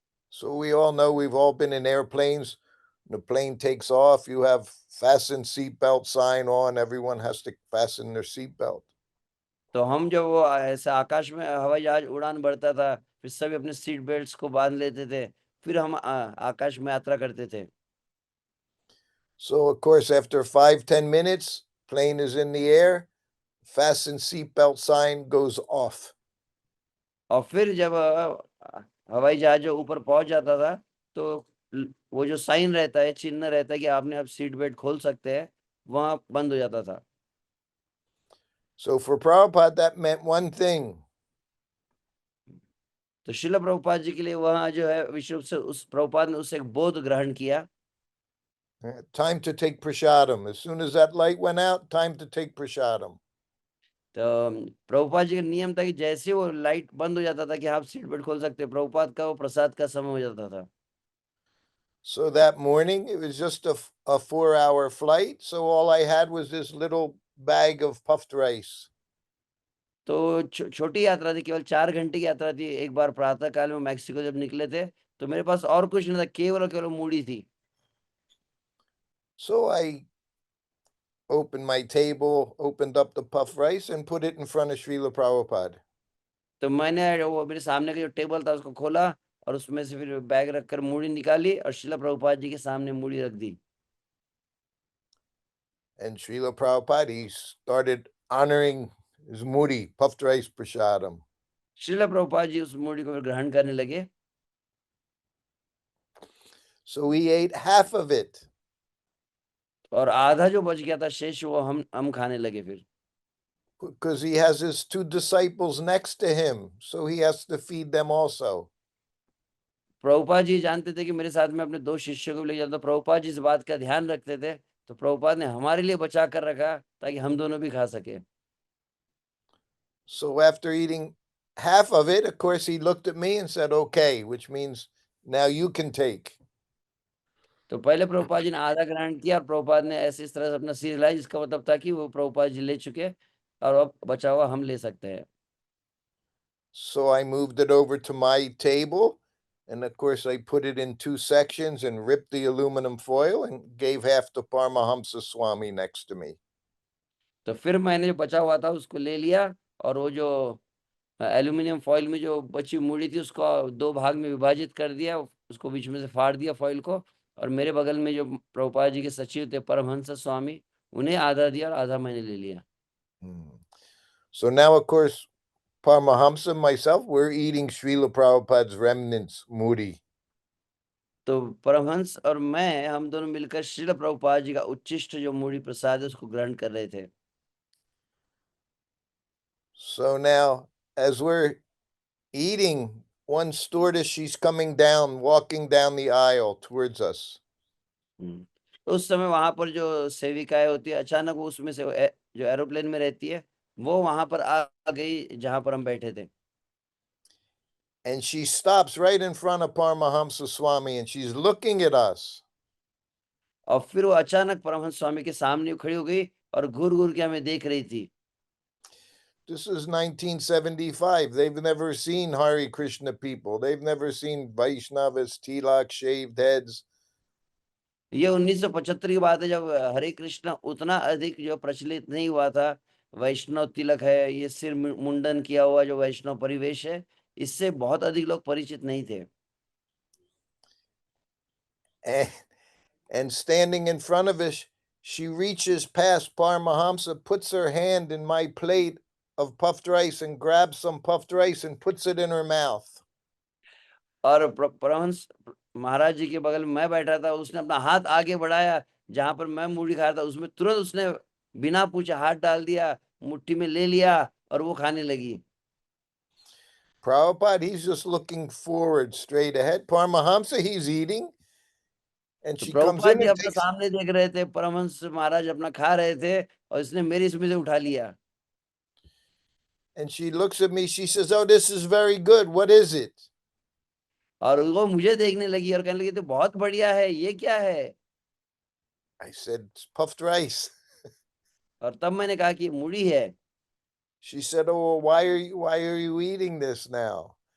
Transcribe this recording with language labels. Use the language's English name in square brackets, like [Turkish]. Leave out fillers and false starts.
[English] So we all know, we've all been in airplanes. The plane takes off, you have fasten seatbelt sign on, everyone has to fasten their seatbelt. [Hindi] तो हम जब वो ऐसे आकाश में हवाई जहाज उड़ान भरता था फिर सभी अपने सीट बेल्ट्स को बांध लेते थे, फिर हम आकाश में यात्रा करते थे। [English] So of course, after 5-10 minutes, plane is in the air, fasten seatbelt sign goes off. [Hindi] और फिर जब हवाई जहाज जो ऊपर पहुंच जाता था तो वो जो साइन रहता है, चिन्ह रहता है कि आपने अब सीट बेल्ट खोल सकते हैं, वहां बंद हो जाता था। [English] So for Prabhupada, that meant one thing. [Hindi] तो श्रील प्रभुपाद जी के लिए वहां जो है विश्व से उस प्रभुपाद ने उससे एक बोध ग्रहण किया। [English] Time to take prasadam. As soon as that light went out, time to take prasadam. [Hindi] तो प्रभुपाद जी का नियम था कि जैसे वो लाइट बंद हो जाता था कि आप सीट बेल्ट खोल सकते हैं, प्रभुपाद का वो प्रसाद का समय हो जाता था। [English] So that morning, it was just a 4-hour flight. So all I had was this little bag of puffed rice. [Hindi] तो छोटी यात्रा थी, केवल 4 घंटे की यात्रा थी। एक बार प्रातः काल में मैक्सिको जब निकले थे तो मेरे पास और कुछ नहीं था, केवल और केवल मूढ़ी थी। [English] So I opened my table, opened up the puffed rice and put it in front of Srila Prabhupada. [Hindi] तो मैंने वो मेरे सामने का जो टेबल था उसको खोला और उसमें से फिर बैग रखकर मूढ़ी निकाली और श्रील प्रभुपाद जी के सामने मूढ़ी रख दी। [English] And Srila Prabhupada, he started honoring his muri, puffed rice prasadam. [Hindi] Srila Prabhupada ji उस मूढ़ी को ग्रहण करने लगे। [English] So he ate half of it. [Hindi] और आधा जो बच गया था शेष वो हम खाने लगे फिर, [English] Because he has his 2 disciples next to him, so he has to feed them also. [Hindi] Prabhupada ji जानते थे कि मेरे साथ में अपने 2 शिष्यों को ले जाता, प्रभुपाद जी इस बात का ध्यान रखते थे, तो प्रभुपाद ने हमारे लिए बचा कर रखा ताकि हम दोनों भी खा सके। [English] So after eating half of it, of course, he looked at me and said, okay, which means now you can take. [Hindi] तो पहले प्रभुपाद जी ने आधा ग्रहण किया और प्रभुपाद ने ऐसे इस तरह से अपना सिर हिलाया, जिसका मतलब था कि वो प्रभुपाद जी ले चुके और अब बचा हुआ हम ले सकते हैं। [English] So I moved it over to my table. And of course, I put it in 2 sections and ripped the aluminum foil and gave half to Paramahamsa Swami next to me. [Hindi] तो फिर मैंने जो बचा हुआ था उसको ले लिया और वो जो एल्यूमिनियम फॉइल में जो बची मूड़ी थी उसको 2 भाग में विभाजित कर दिया, उसको बीच में से फाड़ दिया फॉइल को, और मेरे बगल में जो प्रभुपाद जी के सचिव थे परमहंस स्वामी, उन्हें आधा दिया और आधा मैंने ले लिया। [English] So now, of course, Paramahamsa and myself, we're eating Srila Prabhupada's remnants, Moody. [Hindi] तो परमहंस और मैं, हम दोनों मिलकर श्रील प्रभुपाद जी का उच्चिष्ट जो मूढ़ी प्रसाद है उसको ग्रहण कर रहे थे। [English] So now, as we're eating, one stewardess, she's coming down, walking down the aisle towards us. [Hindi] तो उस समय वहां पर जो सेविकाएं होती है, अचानक वो उसमें से जो एरोप्लेन में रहती है, वो वहां पर आ गई जहां पर हम बैठे थे। [English] And she stops right in front of Paramahamsa Swami and she's looking at us. [Hindi] और फिर वो अचानक परमहंस स्वामी के सामने खड़ी हो गई और घूर घूर के हमें देख रही थी। [English] This is 1975. They've never seen Hare Krishna people. They've never seen Vaishnavas, tilak, shaved heads. [Hindi] ये 1975 की बात है, जब हरे कृष्ण उतना अधिक जो प्रचलित नहीं हुआ था। वैष्णव तिलक है, ये सिर मुंडन किया हुआ जो वैष्णव परिवेश है, इससे बहुत अधिक लोग परिचित नहीं थे। [English] And standing in front of us, she reaches past Paramahamsa, puts her hand in my plate of puffed rice and grabs some puffed rice and puts it in her mouth. [Hindi] और परमहंस महाराज जी के बगल में मैं बैठा था, उसने अपना हाथ आगे बढ़ाया जहां पर मैं मूढ़ी खा रहा था, उसमें तुरंत उसने बिना पूछे हाथ डाल दिया, मुट्ठी में ले लिया और वो खाने लगी। [English] Prabhupada, he's just looking forward straight ahead. Paramahamsa, he's eating. And [Hindi] तो [English] she comes [Hindi] Prabhupada [English] in [Hindi] ji [English] and [Hindi] अपना [English] takes, [Hindi] सामने देख रहे थे, परमहंस महाराज अपना खा रहे थे और इसने मेरी इसमें से उठा लिया। [English] and she looks at me, she says, oh, this is very good. What is it? [Hindi] और वो मुझे देखने लगी और कहने लगी तो बहुत बढ़िया है, ये क्या है? [English] I said, it's puffed rice. [Hindi] और तब मैंने कहा कि मूढ़ी है। [English] She said, oh, well, why are you eating this now?